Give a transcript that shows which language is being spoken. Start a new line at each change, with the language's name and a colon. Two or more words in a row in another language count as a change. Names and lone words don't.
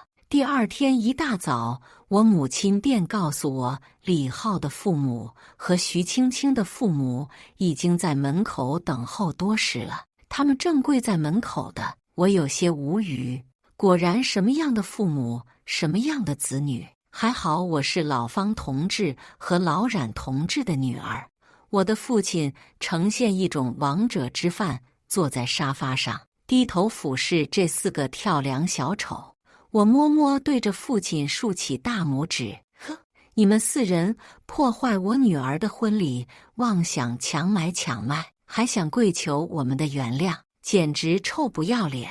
Chinese: 第二天一大早，我母親便告訴我，李浩的父母和徐青青的父母已經在門口等候多時了，他們正跪在門口的。我有些無語，果然什麼樣的父母，什麼樣的子女。還好我是老方同志和老冉同志的女兒。我的父親呈現一種王者之範，坐在沙發上，低頭俯視這4個跳梁小丑。我默默對着父親豎起大拇指，呵，你們4人破壞我女兒的婚禮，妄想強買強賣，還想跪求我們的原諒，簡直臭不要臉！